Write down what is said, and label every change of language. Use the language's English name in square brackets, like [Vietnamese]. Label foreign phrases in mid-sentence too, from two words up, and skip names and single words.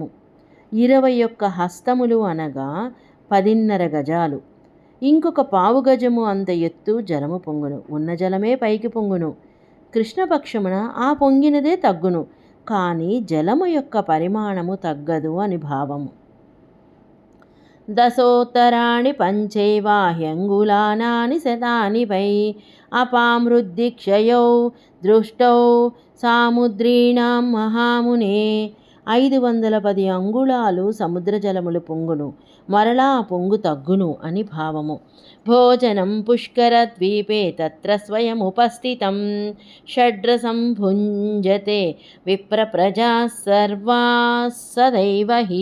[Telugu] 21 హస్తములు అనగా 10.5 గజాలు. ఇంకొక పావు గజము అంత ఎత్తు జలము పొంగును. ఉన్న జలమే పైకి పొంగును. కృష్ణపక్షమున ఆ పొంగినదే తగ్గును, కానీ జలము యొక్క పరిమాణము తగ్గదు అని భావము. [Sanskrit] दशोत्तराणि पञ्चैवाह्यङ्गुलानानि शतानि वै अपामृद्दिक्षयौ दृष्टौ सामुद्रीणां महामुने [Telugu] 510 అంగుళాలు సముద్ర జలములు పొంగును, మరలా పొంగు తగ్గును అని భావము. [Sanskrit] भोजनं पुष्करद्वीपे तत्र स्वयमुपस्थितं षड्रसं भुञ्जते विप्रप्रजा सर्वा सदैव हि.